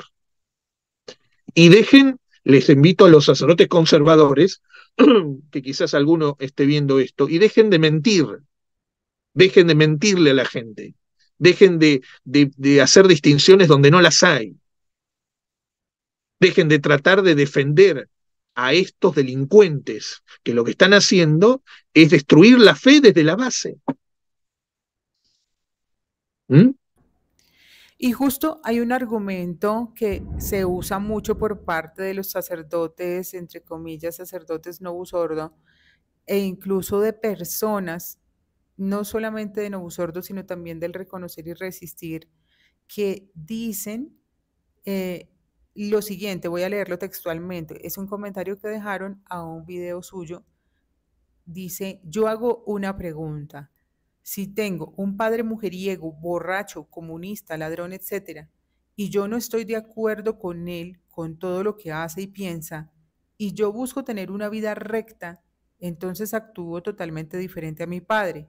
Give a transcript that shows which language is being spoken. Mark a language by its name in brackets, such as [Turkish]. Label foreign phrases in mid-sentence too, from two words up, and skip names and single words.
[Spanish] Y les invito a los sacerdotes conservadores, que quizás alguno esté viendo esto, y dejen de mentirle a la gente, dejen de hacer distinciones donde no las hay, dejen de tratar de defender a estos delincuentes, que lo que están haciendo es destruir la fe desde la base. ¿Mm? Y justo hay un argumento que se usa mucho por parte de los sacerdotes, entre comillas, sacerdotes [Latin] novus ordo, [Spanish] e incluso de personas, no solamente de [Latin] novus ordo, [Spanish] sino también del reconocer y resistir, que dicen lo siguiente, voy a leerlo textualmente, es un comentario que dejaron a un video suyo. Dice, yo hago una pregunta. Si tengo un padre mujeriego, borracho, comunista, ladrón, etcétera, y yo no estoy de acuerdo con él, con todo lo que hace y piensa, y yo busco tener una vida recta, entonces actúo totalmente diferente a mi padre.